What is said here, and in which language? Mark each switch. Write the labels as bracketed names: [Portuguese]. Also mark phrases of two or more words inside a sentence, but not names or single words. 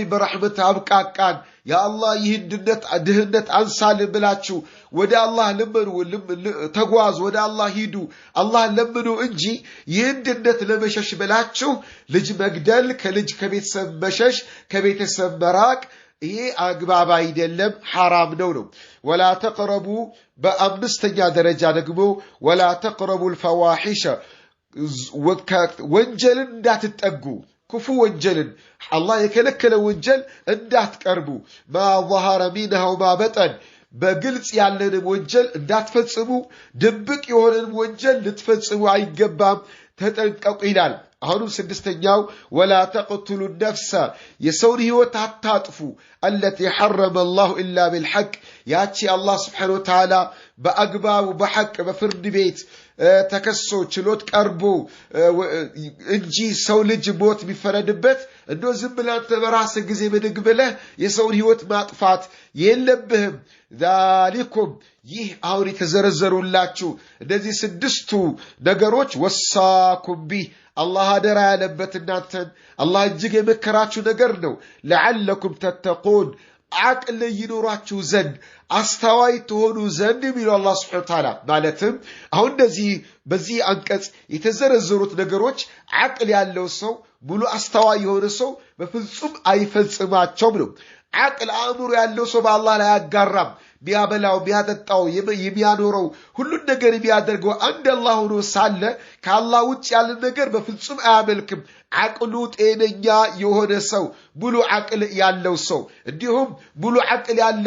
[Amharic] በረሕመት አብቃቃን ያ አላህ ይህን ድህነት አንሳልን ብላችሁ ወደ አላህ ለምኑ ተጓዙ ወደ አላህ ሂዱ አላህ ለምኑ እንጂ ይህን ድህነት ለመሸሽ ብላችሁ ልጅ መግደል ከልጅ ከቤተሰብ መሸሽ ከቤተሰብ መራቅ ይሄ አግባብ አይደለም حرام ነው [Arabic] ولا تقربوا [Amharic] በአምስተኛ ደረጃ ደግሞ [Arabic] ولا تقربوا الفواحش [Amharic] ወንጀልን እንዳትጠጉ ክፉ ወንጀልን አላህ የከለከለ ወንጀል እንዳትቀርቡ [Arabic] ما ظهر منها وما بطن [Amharic] በግልጽ ያለን ወንጀል እንዳትፈጽሙ ድብቅ የሆነን ወንጀል ልትፈጽሙ አይገባም ተጠንቀቁ ይላል አሁን ስድስተኛው [Arabic] ولا تقتلوا النفس [Amharic] የሰውን ህይወት አታጥፉ [Arabic] التي حرم الله الا بالحق [Amharic] ያቺ አላህ [Arabic] سبحانه وتعالى [Amharic] በአግባቡ በሐቅ በፍርድ ቤት ተከሶ ችሎት ቀርቦ እንጂ ሰው ልጅ ሞት ቢፈረድበት እንደው ዝም ብለህ በራስ ጊዜ በድግ ብለህ የሰውን ህይወት ማጥፋት የለብህም ذلكم ይህ አሁን የተዘረዘሩላችሁ እንደዚህ ስድስቱ ነገሮች [Arabic] وصاكم به [Amharic] አላህ አደራ ያለበት እናንተን አላህ እጅግ የመከራችሁ ነገር ነው [Arabic] لعلكم تتقون عقل [Amharic] ይኖራችሁ ዘንድ አስተዋይ ትሆኑ ዘንድ የሚለው አላህ [Arabic] سبحانه وتعالى [Amharic] ማለትም አሁን በዚህ አንቀጽ የተዘረዘሩት ነገሮች عقل ያለው ሰው ሙሉ አስተዋይ የሆነ ሰው በፍጹም አይፈጽማቸውም ነው عقل አእምሮ ያለው ሰው በአላህ ላይ ያጋራም ቢያበላው ቢያጠጣው የሚያኖረው ሁሉ ነገር ቢያደርገው አንድ አላህ ሆኖ ሳለ ከአላህ ውጭ ያለ ነገር በፍጹም አያመልክም عقሉ ጤነኛ የሆነ ሰው ሙሉ عقل ያለው ሰው እንዲሁም ሙሉ عقل ያለው